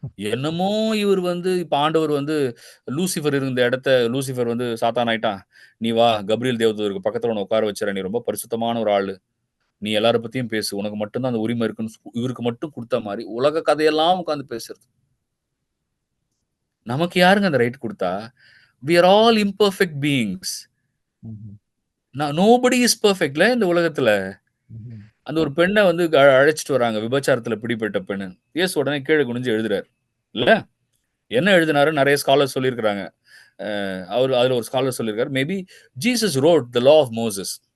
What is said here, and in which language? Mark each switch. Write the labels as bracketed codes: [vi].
[ta] என்னமோ இவர் இப்ப ஆண்டவர் லூசிஃபர் இருந்த இடத்த, லூசிஃபர் சாத்தான் ஆயிட்டான், நீ வா கப்ரியேல் தேவதூதருக்கு பக்கத்துல உன்னை உட்கார வச்சுற, நீ ரொம்ப பரிசுத்தமான ஒரு ஆளு, நீ எல்லார பத்தியும் பேசு, உனக்கு மட்டும்தான் அந்த உரிமை இருக்குன்னு இவருக்கு மட்டும் கொடுத்த மாதிரி உலக கதையெல்லாம் உட்கார்ந்து பேசுறது. நமக்கு யாருங்க அந்த ரைட் கொடுத்தா? [en] we are all imperfect beings. nobody is perfect [ta] ல இந்த உலகத்துல. அந்த ஒரு பெண்ணை அழைச்சிட்டு வராங்க, விபச்சாரத்துல பிடிபட்ட பெண்ணு. இயேசு உடனே கீழே குனிஞ்சு எழுதுறாரு இல்ல? என்ன எழுதினாரு? நிறைய ஸ்காலர் சொல்லியிருக்கிறாங்க. அதுல ஒரு ஸ்காலர் சொல்லியிருக்காரு, [en] Maybe Jesus wrote the law of Moses.